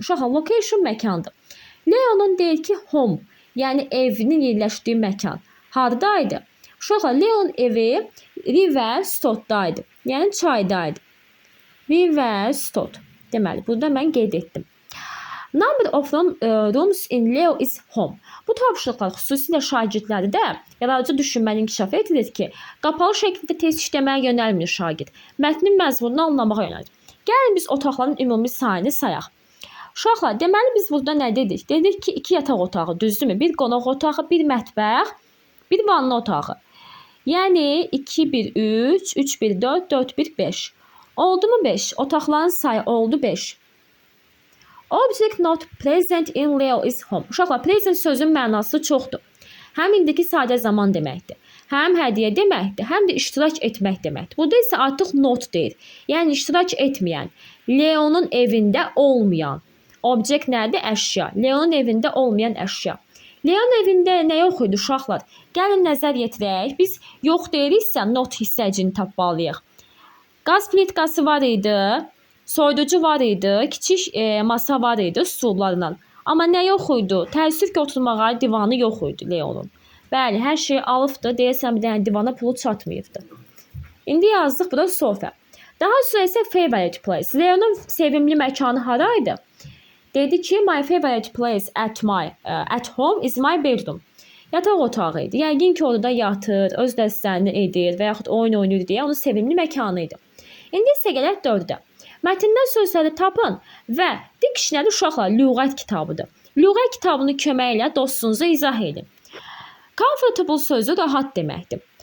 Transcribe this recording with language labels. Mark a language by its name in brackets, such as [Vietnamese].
[Azerbaijani] Uşaqlar, location məkandır. Leonun deyir ki, home, yəni evinin yerləşdiyi məkan. Hardaydı? Uşaqlar, Leonun evi River Stoddaydı. Yəni çaydaydı. River Stott. Deməli, burada mən qeyd etdim. [English] Number of rooms in Leo is home. [Azerbaijani] Bu tapşırıqlar xüsusilə şagirdlərdə yaradıcı düşünməni inkişaf edilir ki, qapalı şəkildə test işləməyə yönəlmir şagird. Mətnin məzmununu anlamağa yönəlir. Gəlin biz otaqların ümumi sayını sayaq. Uşaqlar, deməli biz burada nə dedik? Dedik ki, 2 yataq otağı, düzdürmü? Bir qonaq otağı, bir mətbəx, bir vanna otağı. Yəni 2, 1, 3, 3, 1, 4, 4, 1, 5. Oldu mu 5? Otaqların sayı oldu 5. [English] Object not present in Leo is home. [Azerbaijani] Uşaqlar, present sözün mənası çoxdur. Həm indiki sadə zaman deməkdir. Həm hədiyyə deməkdir, həm də iştirak etmək deməkdir. Burada isə artıq not deyir. Yəni iştirak etməyən, Leonun evində olmayan. Object nədir? Əşya. Leonun evində olmayan əşya. Leonun evində nə yox idi uşaqlar? Gəlin nəzər yetirək. Biz yox deyiriksə not hissəcini tapmalıyıq. Qaz plitkası var idi, soyuducu var idi, kiçik masa var idi stullarla. Amma nə yox idi? Təəssüf ki, oturmağa divanı yox idi Leonun. Bəli, hər şey alıbdı. Deyəsən bir dənə divana pulu çatmayıbdı. İndi yazdıq, bu da sofa. Daha sonra isə favorite place. Leonun sevimli məkanı haraydı? Dedi ki, [English] my favorite place at home is my bedroom. [Azerbaijani] Yataq otağı idi. Yəqin ki, orada yatır, öz dərslərini edir və yaxud oyun oynayır deyə onun sevimli məkanı idi. İndi isə gələk 4-də. Mətndən sözləri tapın və dictionary uşaqlar lüğət kitabıdır. Lüğət kitabını köməklə dostunuza izah edin. Comfortable sözü rahat deməkdir.